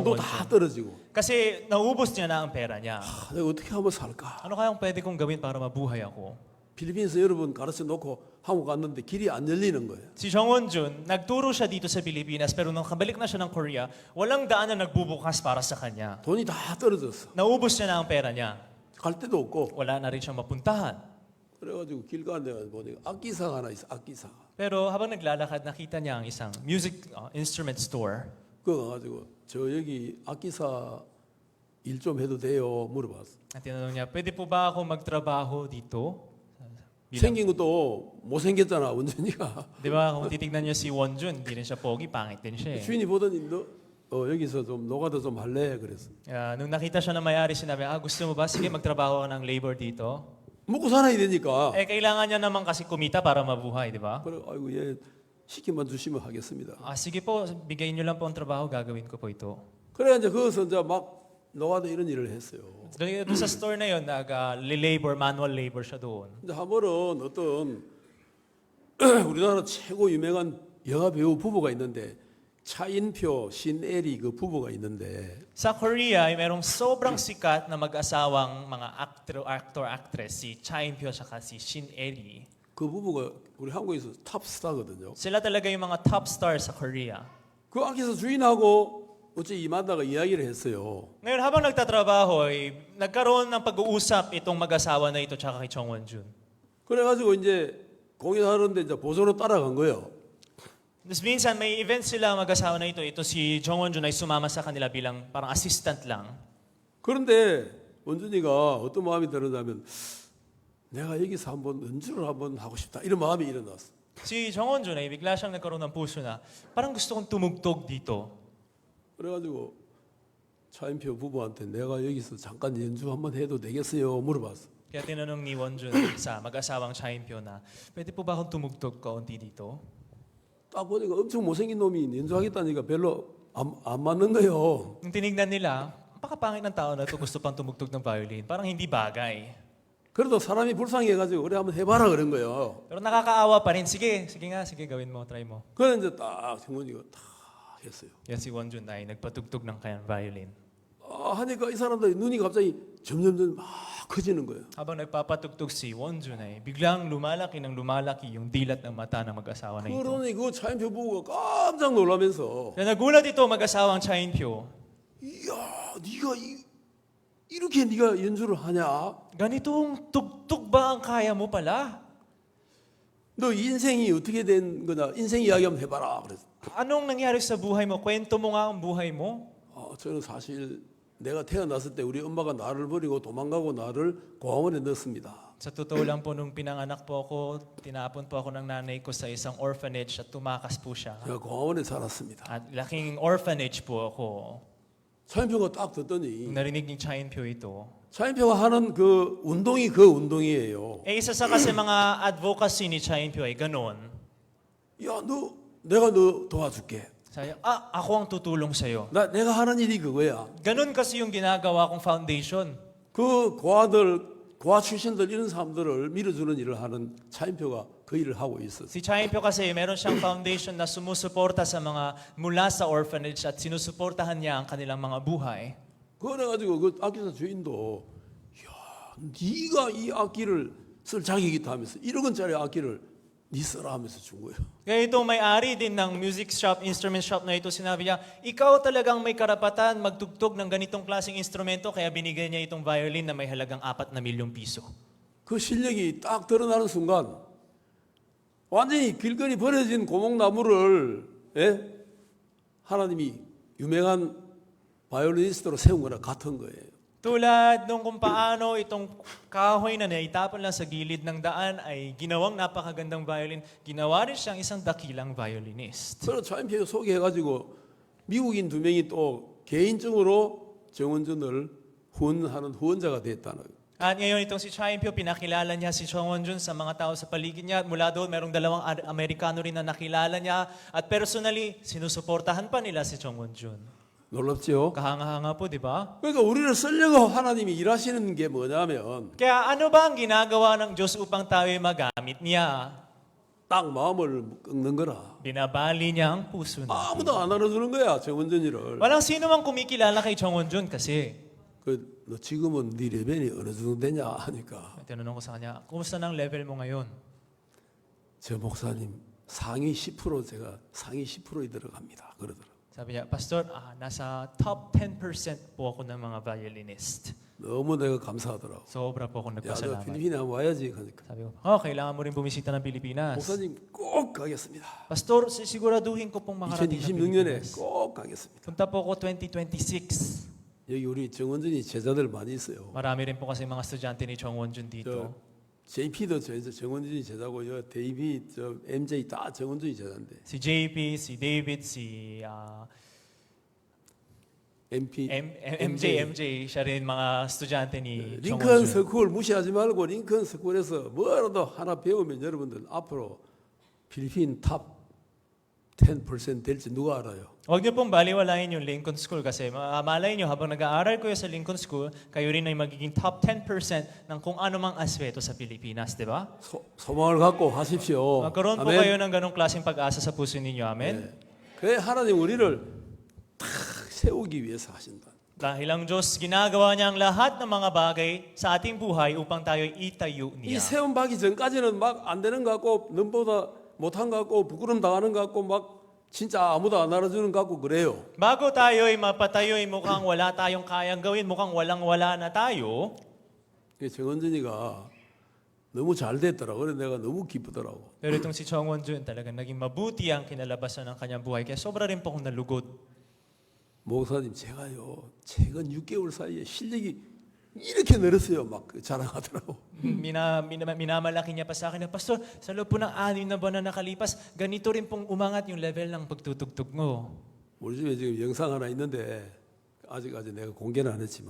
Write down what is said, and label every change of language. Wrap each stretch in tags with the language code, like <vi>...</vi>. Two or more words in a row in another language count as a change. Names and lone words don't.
<ko>돈도 다 Won-jun. 떨어지고</ko> <tl>Kasi naubos niya na ang pera niya.</tl> <ko>내가 어떻게 하면 살까?</ko> <tl>Ano kayang pwede kong gawin para mabuhay ako?</tl> <ko>필리핀에서 여러분 가르쳐 놓고 한국 갔는데 길이 안 열리는 거예요.</ko> <tl>Si Chong Won-jun, nagturo siya dito sa Pilipinas, pero nung kabalik na siya ng Korea, walang daan na nagbubukas para sa kanya.</tl> <ko>돈이 다 떨어졌어.</ko> <tl>Naubos niya na ang pera niya.</tl> <ko>갈 데도 없고</ko> <tl>Wala na rin siyang mapuntahan.</tl> <ko>그래가지고 길 가는데 보니까 악기사가 하나 있어. 악기사가.</ko> <tl>Pero habang naglalakad, nakita niya ang isang</tl> <en>music instrument store.</en> <ko>그거 가지고 저 여기 악기사 일 좀 해도 돼요? 물어봤어.</ko> <tl>At tinanong niya, pwede po ba ako magtrabaho dito?</tl> <ko>생긴 것도 못생겼잖아 원준이가.</ko> <tl>Di ba, kung titignan niyo si Won-jun, hindi rin siya pogi, pangit din siya eh.</tl> <ko>주인이 보더니 너 여기서 좀 노가다 좀 할래? 그랬어.</ko> <tl>Nung nakita siya ng may-ari, sinabi, gusto mo ba? Sige, magtrabaho ka ng labor dito.</tl> <ko>먹고 살아야 되니까.</ko> <tl>Kailangan niya naman kasi kumita para mabuhay, di ba?</tl> <ko>그래 아이고 얘 시키만 주시면 하겠습니다.</ko> <tl>Sige po, bigay niyo lang po ang trabaho, gagawin ko po ito.</tl> <ko>그래 이제 거기서 이제 막 노가다 이런 일을 했어요.</ko> <tl>Doon sa store na yun, nag-labor, manual labor siya doon.</tl> <ko>이제 한 번은 어떤 우리나라 최고 유명한 영화 배우 부부가 있는데 차인표, 신애리 그 부부가 있는데</ko> <tl>Sa Korea, ay merong sobrang sikat na mag-asawang mga</tl> <en>actor, actress,</en> <tl>si Cha In-pyo at si Shin Eri.</tl> <ko>그 부부가 우리 한국에서 탑스타거든요.</ko> <tl>Sila talaga yung mga</tl> <en>top stars</en> <tl>sa Korea.</tl> <ko>그 악기사 주인하고 어째 이 만나가 이야기를 했어요.</ko> <tl>Ngayon, habang nagtatrabaho, nagkaroon ng pag-uusap itong mag-asawa na ito tsaka kay Chong Won-jun.</tl> <ko>그래가지고 이제 공연하는데 이제 보조로 따라간 거예요.</ko> <tl>Tapos minsan, may event sila mag-asawa na ito. Ito si Chong Won-jun ay sumama sa kanila bilang parang assistant lang.</tl> <ko>그런데 원준이가 어떤 마음이 들었냐면 내가 여기서 한번 연주를 한번 하고 싶다 이런 마음이 일어났어.</ko> <tl>Si Chong Won-jun ay bigla siyang nagkaroon ng puso na parang gusto kong tumugtog dito.</tl> <ko>그래가지고 차인표 부부한테 내가 여기서 잠깐 연주 한번 해도 되겠어요? 물어봤어.</ko> <tl>Kaya tinanong ni Won-jun sa mag-asawang Cha In-pyo na, pwede po ba akong tumugtog kaunti dito?</tl> <ko>딱 보니까 엄청 못생긴 놈이 연주하겠다니까 별로 안 맞는 거예요.</ko> <tl>Nung tinignan nila, pakapangit ng tao na ito gusto pang tumugtog ng violin. Parang hindi bagay.</tl> <ko>그래도 사람이 불쌍해가지고 그래 한번 해봐라 그런 거예요.</ko> <tl>Pero nakakaawa pa rin. Sige nga, sige gawin mo, try mo.</tl> <ko>그래 이제 딱 정원이가 다 했어요.</ko> <tl>Kaya si Won-jun ay nagpatugtog ng kanyang violin.</tl> <ko>하니까 이 사람들이 눈이 갑자기 점점점 막 커지는 거예요.</ko> <tl>Habang nagpapatugtog si Won-jun ay biglang lumalaki ng lumalaki yung dilat ng mata ng mag-asawa na ito.</tl> <ko>그러니 그 차인표 부부가 깜짝 놀라면서</ko> <tl>Kaya nagulat ito mag-asawang Cha In-pyo.</tl> <ko>이야 네가 이렇게 네가 연주를 하냐?</ko> <tl>Ganitong tugtog ba ang kaya mo pala?</tl> <ko>너 인생이 어떻게 된 거냐? 인생 이야기 한번 해봐라. 그래서</ko> <tl>Anong nangyari sa buhay mo? Kwento mo nga ang buhay mo.</tl> <ko>저는 사실 내가 태어났을 때 우리 엄마가 나를 버리고 도망가고 나를 고아원에 넣었습니다.</ko> <tl>Sa totoo lang po, nung pinanganak po ako, tinapon po ako ng nanay ko sa isang orphanage at tumakas po siya.</tl> <ko>제가 고아원에 살았습니다.</ko> <tl>At laking orphanage po ako.</tl> <ko>차인표가 딱</ko> <tl>Nung</tl> <ko>듣더니</ko> <tl>narinig ni Cha In-pyo ito,</tl> <ko>차인표가 하는 그 운동이 그 운동이에요.</ko> <tl>isa sa kasi mga advocacy ni Cha In-pyo ay ganoon.</tl> <ko>야, 내가 너 도와줄게.</ko> <tl>Sabi, ako ang tutulong sa'yo.</tl> <ko>내가 하는 일이 그거야.</ko> <tl>Ganon kasi yung ginagawa kong foundation.</tl> <ko>그 고아 출신들 이런 사람들을 밀어주는 일을 하는 차인표가 그 일을 하고 있었어요.</ko> <tl>Si Cha In-pyo kasi meron siyang foundation na sumusuporta sa mga mula sa orphanage at sinusuportahan niya ang kanilang mga buhay.</tl> <ko>그래가지고 그 악기사 주인도 야, 네가 이 악기를 쓸 자격이 있다 하면서 1억 원짜리 악기를 네 써라 하면서 준 거예요.</ko> <tl>Kaya itong may-ari din ng</tl> <en>music shop, instrument shop</en> <tl>na ito, sinabi niya, ikaw talagang may karapatan magtugtog ng ganitong klaseng instrumento, kaya binigay niya itong violin na may halagang 4 na milyong piso.</tl> <ko>그 실력이 딱 드러나는 순간 완전히 길거리 버려진 고목나무를 하나님이 유명한 바이올리니스트로 세운 거랑 같은 거예요.</ko> <tl>Tulad nung kung paano itong kahoy na naitapon lang sa gilid ng daan ay ginawang napakagandang violin, ginawa rin siyang isang dakilang violinist.</tl> <ko>그래서 차인표가 소개해가지고 미국인 2명이 또 개인적으로 정원준을 후원하는 후원자가 됐다는 거예요.</ko> <tl>At ngayon itong si Chaim Pyo, pinakilala niya si Chong Won-jun sa mga tao sa paligid niya. At mula doon, merong dalawang Amerikano rin na nakilala niya. At personally, sinusuportahan pa nila si Chong Won-jun.</tl> <ko>놀랍죠?</ko> <tl>Kahanga-hanga po, di ba?</tl> <ko>그러니까 우리를 쓰려고 하나님이 일하시는 게 뭐냐면</ko> <tl>Kaya ano ba ang ginagawa ng Diyos upang tayo magamit niya?</tl> <ko>딱 마음을 꺾는 거라.</ko> <tl>Binabali niya ang puso natin.</tl> <ko>아무도 안 알아주는 거야, 정원준이를.</ko> <tl>Walang sino mang kumikilala kay Chong Won-jun kasi.</tl> <ko>너 지금은 네 레벨이 어느 정도 되냐 하니까</ko> <tl>Tinanong ko sa kanya, kumusta ng level mo ngayon?</tl> <ko>저 목사님 상위 10% 제가 상위 10%에 들어갑니다. 그러더라고요.</ko> <tl>Sabi niya, Pastor, nasa top 10% po ako ng mga violinist.</tl> <ko>너무 내가 감사하더라고.</ko> <tl>Sobra po ako</tl> <ko>야, 너</ko> <tl>nagpasalamat.</tl> <ko>필리핀에 한번 와야지. 그러니까</ko> <tl>Sabi ko, kailangan mo rin bumisita ng Pilipinas.</tl> <ko>목사님 꼭 가겠습니다.</ko> <tl>Pastor, sisiguraduhin ko pong makarating ng</tl> <ko>2026년에</ko> <tl>Pilipinas.</tl> <ko>꼭 가겠습니다.</ko> <tl>Punta po ako 2026.</tl> <ko>여기 우리 정원준이 제자들 많이 있어요.</ko> <tl>Marami rin po kasi mga estudyante ni Chong Won-jun</tl> <ko>저</ko> <tl>dito.</tl> <ko>JP도 정원준이 제자고요. 데이비, 저 MJ 다 정원준이 제자인데.</ko> <tl>Si JP, si David, si MP, MJ, siya rin mga estudyante ni Chong</tl> <ko>링컨</ko> <tl>Won-jun.</tl> <ko>스쿨 무시하지 말고 링컨 스쿨에서 뭐라도 하나 배우면 여러분들 앞으로 필리핀 탑 10% 될지 누가 알아요?</ko> <tl>Huwag niyo pong baliwalain yung Lincoln School kasi malay niyo habang nag-aaral kayo sa Lincoln School, kayo rin ay magiging top 10% ng kung ano mang aspeto sa Pilipinas, di ba?</tl> <ko>소망을 갖고 하십시오.</ko> <tl>Magkaroon po kayo ng ganong klaseng pag-asa sa puso ninyo.</tl> <ko>Amen? 네. 그래 하나님 우리를 탁 세우기 위해서 하신다.</ko> <tl>Dahil ang Diyos, ginagawa niya ang lahat ng mga bagay sa ating buhay upang tayo itayo</tl> <ko>이</ko> <tl>niya.</tl> <ko>세움 받기 전까지는 막 안 되는 것 같고 넘보다 못한 것 같고 부끄럼 당하는 것 같고 막 진짜 아무도 안 알아주는 것 같고 그래요.</ko> <tl>Bago tayo ay mapatayo'y mukhang wala tayong kayang gawin, mukhang walang-wala na tayo,</tl> <ko>정원준이가 너무 잘 됐더라고. 그래서 내가 너무 기쁘더라고.</ko> <tl>pero itong si Chong Won-jun talagang naging mabuti ang kinalabasan ng kanyang buhay. Kaya sobra rin po akong nalugod.</tl> <ko>목사님 제가요 최근 6개월 사이에 실력이 이렇게 늘었어요. 막 자랑하더라고.</ko> <tl>Minamalaki niya pa sa akin na, Pastor, sa loob po ng 6 na buwan na nakalipas, ganito rin pong umangat yung level ng pagtutugtog mo.</tl> <ko>우리 집에 지금 영상 하나 있는데 아직 내가 공개는 안 했지만</ko>